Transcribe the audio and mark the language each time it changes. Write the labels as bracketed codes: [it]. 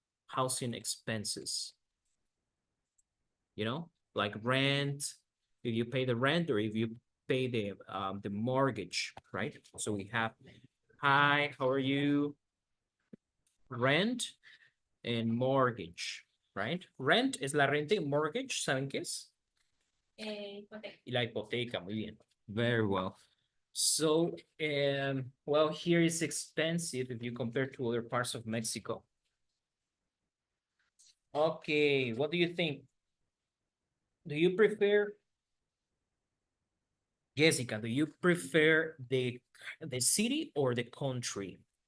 [en] Housing expenses, like rent, if you pay the rent or if you pay the mortgage, right? So we have, hi, how are you? Rent and mortgage, right? [es] Rent es la renta y mortgage, ¿saben qué es? Hipoteca. Y la hipoteca, muy bien. [en] Very well. So, well, here is expensive if you compare to other parts of Mexico. Okay, what do you think? Do you prefer, Jessica, do you prefer the city or the country?